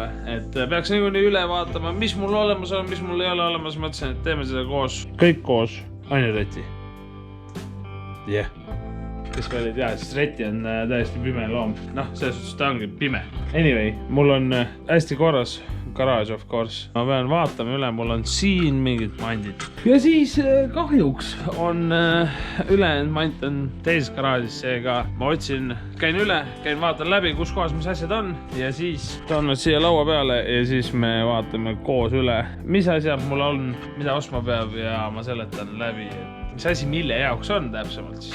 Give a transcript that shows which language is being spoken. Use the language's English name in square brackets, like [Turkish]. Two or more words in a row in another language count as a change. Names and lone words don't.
[Estonian] Et peaks niikuinii üle vaatama, mis mul olemas on, mis mul ei ole olemas. Mõtlesin, et teeme seda koos. Kõik koos. Aine Reti. Jah. Kes veel ei tea, siis Reti on täiesti pime loom. Noh, selles suhtes ta ongi pime. Anyway, mul on hästi korras garage, [English] of course. [Estonian] Ma pean vaatama üle, mul on siin mingid mandid. Ja siis kahjuks on ülejäänud mant on teises garaažis, seega ma käin üle, vaatan läbi, kus kohas mis asjad on. Ja siis toon nad siia laua peale ja siis me vaatame koos üle, mis asjad mul on, mida ostma peab ja ma seletan läbi, mis asi mille jaoks on täpsemalt siis.